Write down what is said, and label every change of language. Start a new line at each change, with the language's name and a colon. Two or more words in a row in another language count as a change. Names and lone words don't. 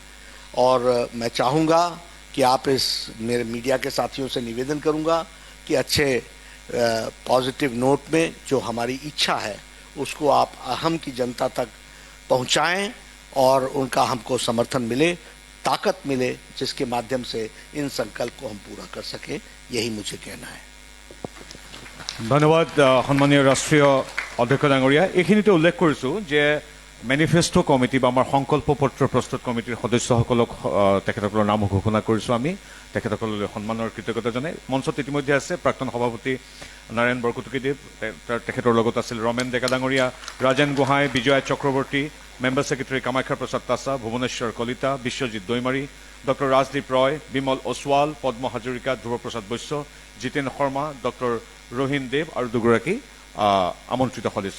Hindi: और मैं चाहूँगा कि आप इस, मेरे मीडिया के साथियों से निवेदन करूँगा कि अच्छे
English: positive note
Hindi: में जो हमारी इच्छा है उसको आप अहम की जनता तक पहुँचाएं और उनका हमको समर्थन मिले, ताकत मिले, जिसके माध्यम से इन संकल्प को हम पूरा कर सकें। यही मुझे कहना है।
Assamese: ধন্যবাদ সন্মানীয় ৰাষ্ট্ৰীয় অধ্যক্ষ ডাঙৰীয়া। এইখিনিতে উল্লেখ কৰিছোঁ যে
English: manifesto committee
Assamese: বা আমাৰ সংকল্প পত্ৰ প্ৰস্তুত কমিটিৰ সদস্যসকলক তেখেতসকলৰ নাম ঘোষণা কৰিছোঁ আমি। তেখেতসকললৈ সন্মানৰ কৃতজ্ঞতা জনাই মঞ্চত ইতিমধ্যে আছে প্ৰাক্তন সভাপতি নাৰায়ণ বৰকটকীদেৱ, তেখেতৰ লগত আছিল ৰমেন ডেকা ডাঙৰীয়া, ৰাজেন গোহাঁই, বিজয়া চক্ৰৱৰ্তী,
English: member secretary
Assamese: কামাখ্যা প্ৰসাদ তাছা, ভুৱনেশ্বৰ কলিতা, বিশ্বজিৎ দৈমাৰী, ডক্টৰ ৰাজদীপ ৰয়, বিমল ওসৱাল, পদ্ম হাজৰিকা, ধ্ৰুৱ প্ৰসাদ বৈশ্য, জিতেন শৰ্মা, ডক্টৰ ৰহিন দেৱ আৰু দুগৰাকী আমন্ত্ৰিত সদস্য।